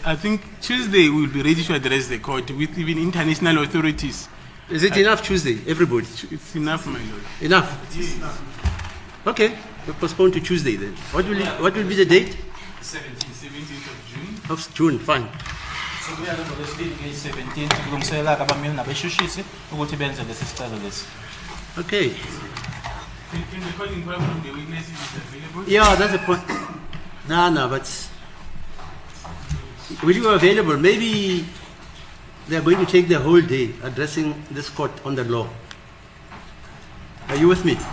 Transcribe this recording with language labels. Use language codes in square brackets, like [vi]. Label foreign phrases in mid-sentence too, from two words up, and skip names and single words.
[en] I think Tuesday we'll be ready to address the court with even international authorities. Is it enough Tuesday, everybody? It's enough, my lord. Enough? Yes. Okay, we'll postpone to Tuesday then. What will be the date? 17th of June. Of June, fine. So we are going to [nd] 17 kulungiselela abameli nabeshushisi ukuthi benze lesi sicelo lesi. [en] Okay. In the calling problem, the witnesses is available? Yeah, that's the point. No, but will you be available? Maybe they are going to take the whole day addressing this court on the law. Are you with me?